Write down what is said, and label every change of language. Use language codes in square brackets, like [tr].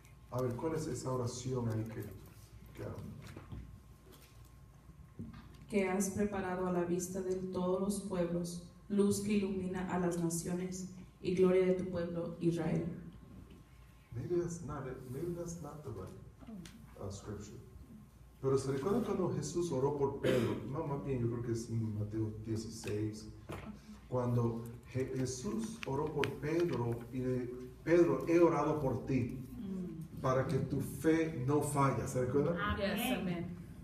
[es] A ver, ¿cuál es esa oración ahí que has preparado a la vista de todos los pueblos, luz que ilumina a las naciones y gloria de tu pueblo Israel? [en] Maybe that's not the right scripture. [es] Pero se recuerda cuando Jesús oró por Pedro, más bien yo creo que es en Mateo 16, cuando Jesús oró por Pedro y Pedro, he orado por ti para que tu fe no falle. ¿Se recuerda? Amén.